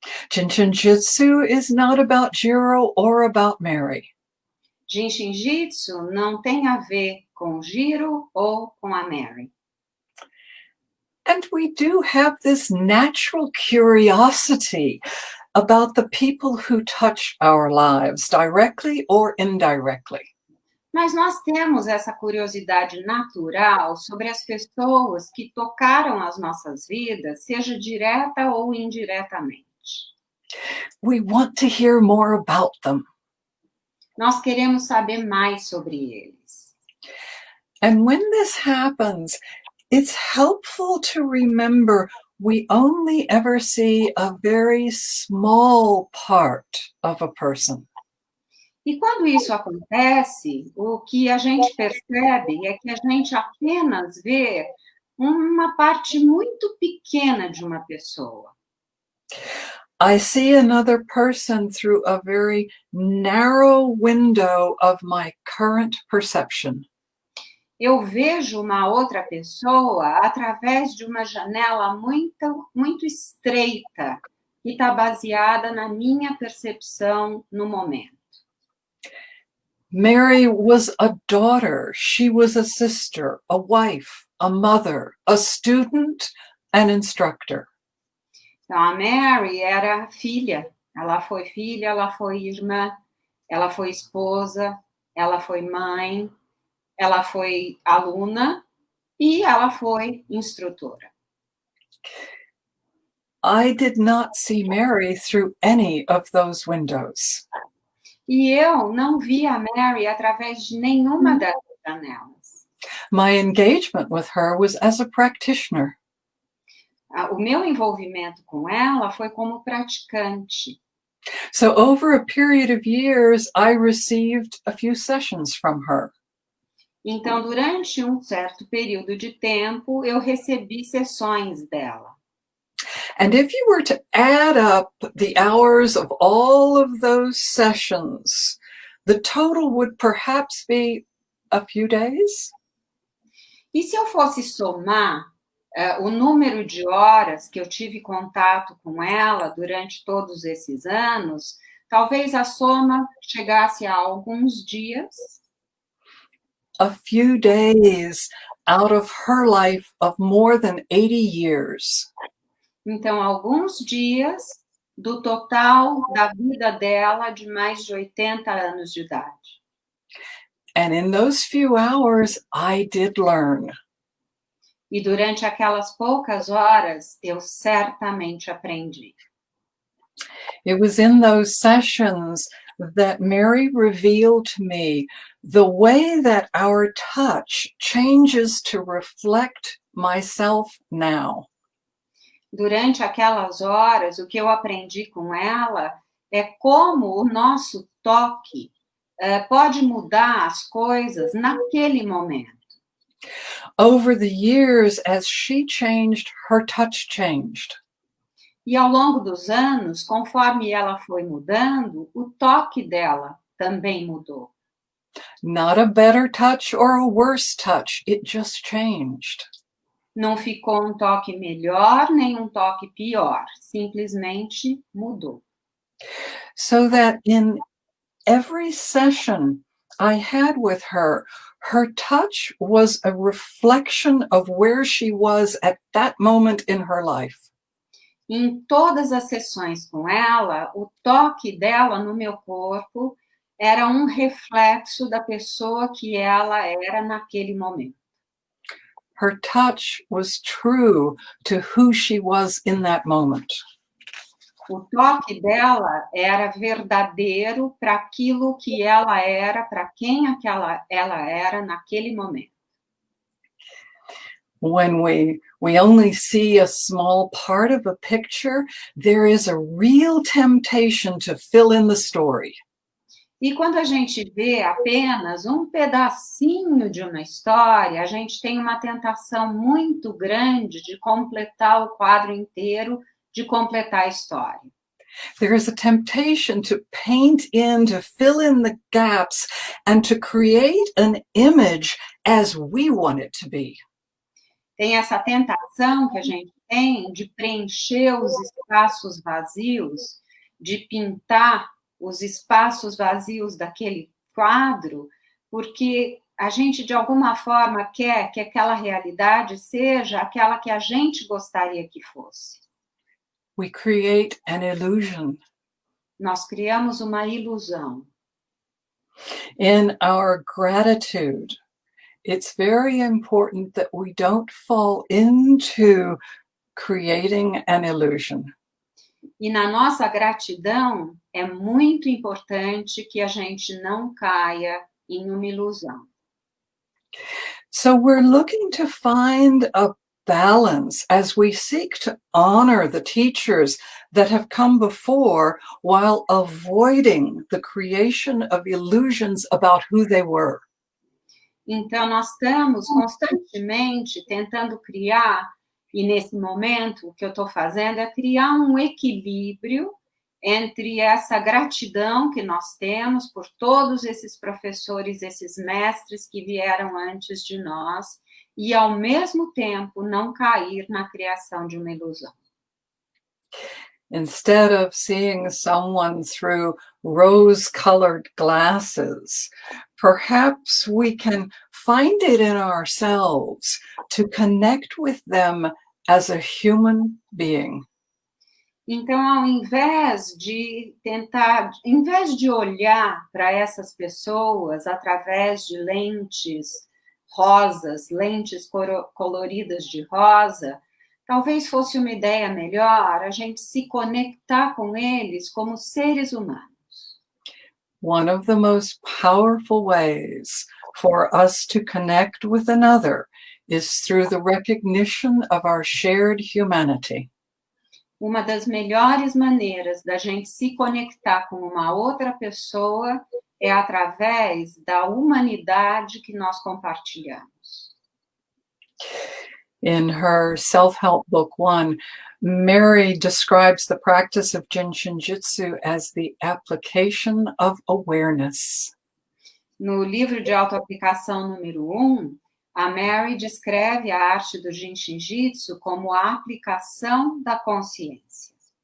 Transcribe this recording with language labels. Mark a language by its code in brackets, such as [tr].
[en] Jin Shin Jyutsu is not about Jiro or about Mary. [pt] Jin Shin Jyutsu não tem a ver com Jiro ou com a Mary. [en] And we do have this natural curiosity about the people who touch our lives, directly or indirectly. [pt] Mas nós temos essa curiosidade natural sobre as pessoas que tocaram as nossas vidas, seja direta ou indiretamente. [en] We want to hear more about them. [pt] Nós queremos saber mais sobre eles. [en] And when this happens, it's helpful to remember we only ever see a very small part of a person. [pt] E quando isso acontece, o que a gente percebe é que a gente apenas vê uma parte muito pequena de uma pessoa. [en] I see another person through a very narrow window of my current perception. [pt] Eu vejo uma outra pessoa através de uma janela muito estreita, que está baseada na minha percepção no momento. [en] Mary was a daughter, she was a sister, a wife, a mother, a student, an instructor. [pt] Então, a Mary era filha, ela foi irmã, ela foi esposa, ela foi mãe, ela foi aluna e ela foi instrutora. [en] I did not see Mary through any of those windows. [pt] E eu não vi a Mary através de nenhuma dessas janelas. [en] My engagement with her was as a practitioner. [pt] O meu envolvimento com ela foi como praticante. [en] So over a period of years, I received a few sessions from her. [pt] Então, durante um certo período de tempo, eu recebi sessões dela. [en] And if you were to add up the hours of all of those sessions, the total would perhaps be a few days. [pt] E se eu fosse somar o número de horas que eu tive contato com ela durante todos esses anos, talvez a soma chegasse a alguns dias. [en] A few days out of her life of more than 80 years. [pt] Então, alguns dias do total da vida dela de mais de 80 anos de idade. [en] And in those few hours, I did learn. [pt] E durante aquelas poucas horas, eu certamente aprendi. [en] It was in those sessions that Mary revealed to me the way that our touch changes to reflect myself now. [pt] Durante aquelas horas, o que eu aprendi com ela é como o nosso toque pode mudar as coisas naquele momento. [en] Over the years, as she changed, her touch changed. [pt] E ao longo dos anos, conforme ela foi mudando, o toque dela também mudou. [en] Not a better touch or a worse touch, it just changed. [pt] Não ficou um toque melhor, nem um toque pior, simplesmente mudou. [en] So that in every session I had with her, her touch was a reflection of where she was at that moment in her life. [pt] Em todas as sessões com ela, o toque dela no meu corpo era um reflexo da pessoa que ela era naquele momento. [en] Her touch was true to who she was in that moment. [pt] O toque dela era verdadeiro para aquilo que ela era, para quem ela era naquele momento. [en] When we only see a small part of a picture, there is a real temptation to fill in the story. [pt] E quando a gente vê apenas um pedacinho de uma história, a gente tem uma tentação muito grande de completar o quadro inteiro, de completar a história. [en] There is a temptation to paint in, to fill in the gaps, and to create an image as we want it to be. [pt] Tem essa tentação que a gente tem de preencher os espaços vazios, de pintar os espaços vazios daquele quadro, porque a gente, de alguma forma, quer que aquela realidade seja aquela que a gente gostaria que fosse. [en] We create an illusion. [pt] Nós criamos uma ilusão. [en] In our gratitude, it's very important that we don't fall into creating an illusion. [pt] E na nossa gratidão, é muito importante que a gente não caia em uma ilusão. [en] So we're looking to find a balance as we seek to honor the teachers that have come before while avoiding the creation of illusions about who they were. [pt] Então, nós estamos constantemente tentando criar, e nesse momento o que eu estou fazendo é criar um equilíbrio entre essa gratidão que nós temos por todos esses professores, esses mestres que vieram antes de nós, e ao mesmo tempo não cair na criação de uma ilusão. [en] Instead of seeing someone through rose-colored glasses, perhaps we can find it in ourselves to connect with them as a human being. [pt] Então, ao invés de olhar para essas pessoas através de lentes rosas, lentes coloridas de rosa, talvez fosse uma ideia melhor a gente se conectar com eles como seres humanos. [en] One of the most powerful ways for us to connect with another is through the recognition of our shared humanity. [pt] uma das melhores maneiras da gente se conectar com uma outra pessoa é através da humanidade que nós compartilhamos. [en] In her self-help book 1, Mary describes the practice of Jin Shin Jyutsu as the application of awareness. [pt] No livro de autoaplicação número 1, a Mary descreve a arte do Jin Shin Jyutsu como a aplicação da consciência.